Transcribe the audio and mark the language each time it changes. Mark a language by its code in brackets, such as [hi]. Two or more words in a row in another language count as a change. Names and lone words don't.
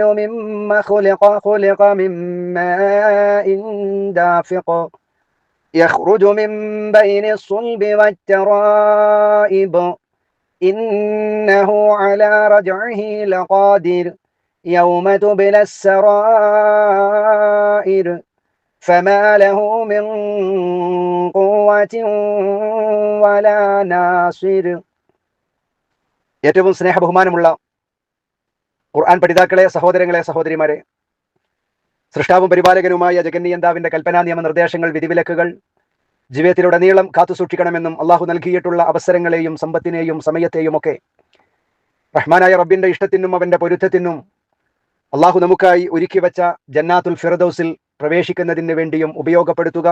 [ar] مما خلق من ماء دافق يخرج من بين الصلب والترائب إنه على رجعه لقادر يوم تبلى السرائر فما له من قوة ولا ناصر. [ml] ഏറ്റവും സ്നേഹബഹുമാനമുള്ള ഖുർആൻ പഠിതാക്കളെ, സഹോദരങ്ങളെ, സഹോദരിമാരെ, സൃഷ്ടാവും പരിപാലകനുമായ ജഗന്നിയന്താവിന്റെ കൽപ്പനാ നിയമ നിർദ്ദേശങ്ങൾ, വിധിവിലക്കുകൾ ജീവിതത്തിലുടനീളം കാത്തുസൂക്ഷിക്കണമെന്നും അള്ളാഹു നൽകിയിട്ടുള്ള അവസരങ്ങളെയും സമ്പത്തിനെയും സമയത്തെയും ഒക്കെ റഹ്മാനായ റബ്ബിന്റെ ഇഷ്ടത്തിനും അവന്റെ പൊരുത്തത്തിനും അള്ളാഹു നമുക്കായി ഒരുക്കി വെച്ച ജന്നാത്തുൽ ഫിർദൗസിൽ പ്രവേശിക്കുന്നതിന് വേണ്ടിയും ഉപയോഗപ്പെടുത്തുക.